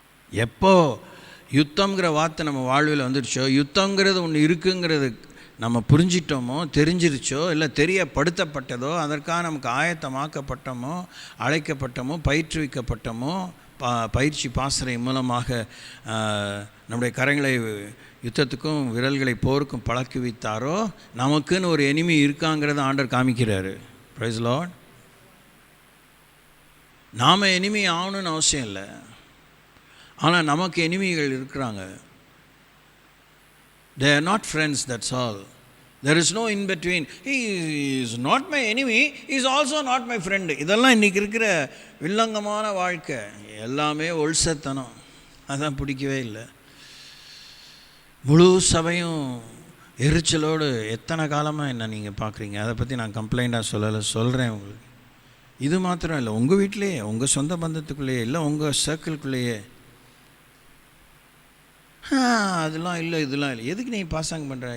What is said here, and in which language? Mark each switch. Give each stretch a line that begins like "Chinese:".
Tamil: எப்போ யுத்தங்கிற வார்த்தை நம்ம வாழ்வில் வந்துடுச்சோ, யுத்தங்கிறது ஒன்று இருக்குங்கிறது நம்ம புரிஞ்சிட்டோமோ, தெரிஞ்சிருச்சோ, இல்லை தெரியப்படுத்தப்பட்டதோ, அதற்காக நமக்கு ஆயத்தமாக்கப்பட்டோமோ, அழைக்கப்பட்டோமோ, பயிற்றுவிக்கப்பட்டோமோ, பயிற்சி பாசறை மூலமாக நம்முடைய கரங்களை யுத்தத்துக்கும் விரல்களை போருக்கும் பழக்கி வைத்தாரோ, நமக்குன்னு ஒரு எனிமி இருக்காங்கிறத ஆண்டவர் காமிக்கிறாரு.
English: Praise Lord.
Tamil: நாம் எனிமி ஆகணும்னு அவசியம் இல்லை, ஆனால் நமக்கு எனிமிகள் இருக்கிறாங்க.
English: They are not friends, that's all. There is no in between. He is not my enemy, he is also not my friend.
Tamil: இதெல்லாம் இன்றைக்கி இருக்கிற வில்லங்கமான வாழ்க்கை. எல்லாமே ஒல்சத்தனம். அதான் பிடிக்கவே இல்லை. முழு சபையும் எரிச்சலோடு எத்தனை காலமாக என்ன நீங்கள் பார்க்குறீங்க? அதை பற்றி நான் கம்ப்ளைண்ட்டாக சொல்கிறேன் உங்களுக்கு. இது மாத்திரம் இல்லை, உங்கள் வீட்டிலையே, உங்கள் சொந்த பந்தத்துக்குள்ளேயே, இல்லை உங்கள் சர்க்கிள்குள்ளேயே அதெல்லாம் இல்லை, இதெல்லாம் இல்லை. எதுக்கு நீ பாசாங்க பண்ணுற?